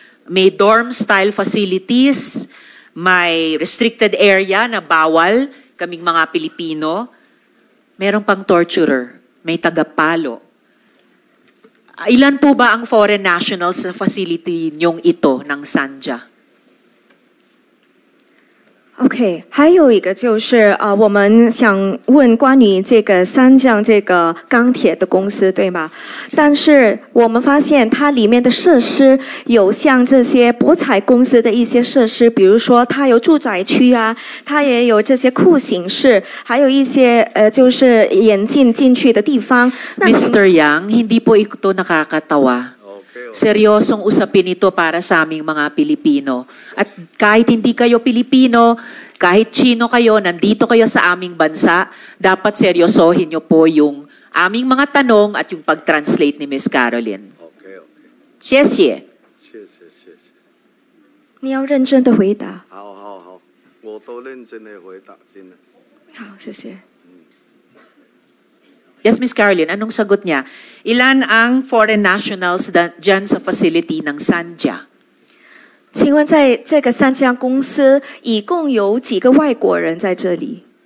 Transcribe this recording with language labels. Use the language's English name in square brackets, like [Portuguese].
[Filipino] May dorm-style facilities, may restricted area na bawal kaming mga Pilipino. Merong pang torturer, may tagapalo. Ilan po ba ang foreign nationals sa facility niyong ito ng Sanja? [Chinese] OK， 还有一个就是我们想问关于这个三江这个钢铁的公司，对吗？但是我们发现它里面的设施有像这些博彩公司的一些设施，比如说它有住宅区啊，它也有这些酷刑室，还有一些就是眼镜进去的地方。 [Filipino] Mr. Yang, hindi po ito nakakatawa. Seryosong usapin ito para sa aming mga Pilipino. At kahit hindi kayo Pilipino, kahit Chino kayo, nandito kayo sa aming bansa, dapat seryosohin niyo po yung aming mga tanong at yung pag-translate ni Miss Caroline. [English] Okay. [Chinese] 谢谢。谢谢。你要认真的回答。好，我都认真的回答，真的。好，谢谢。 [Filipino] Yes, Miss Caroline, anong sagot niya? Ilan ang foreign nationals dyan sa facility ng Sanja? [Chinese] 请问在这个三家公司一共有几个外国人在这里？